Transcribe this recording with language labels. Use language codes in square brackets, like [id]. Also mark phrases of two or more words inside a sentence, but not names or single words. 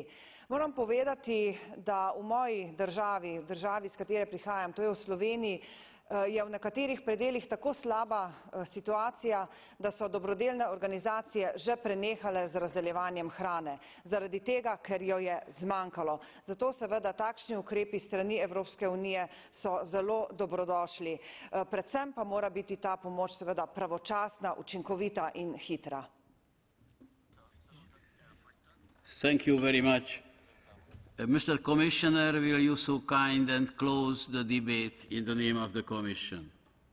[sl] Moram povedati, da v moji državi, v državi, iz katere prihajam, to je v Sloveniji, je v nekaterih predelih tako slaba situacija, da so dobrodelne organizacije že prenehale z razdeljevanjem hrane, zaradi tega, ker jo je zmanjkalo. Zato seveda takšni ukrepi s strani Evropske unije so zelo dobrodošli. Predvsem pa mora biti ta pomoč seveda pravočasna, učinkovita in hitra. [en] Thank you very much. Mr. Commissioner, will you so kind and close the debate in the name of the Commission?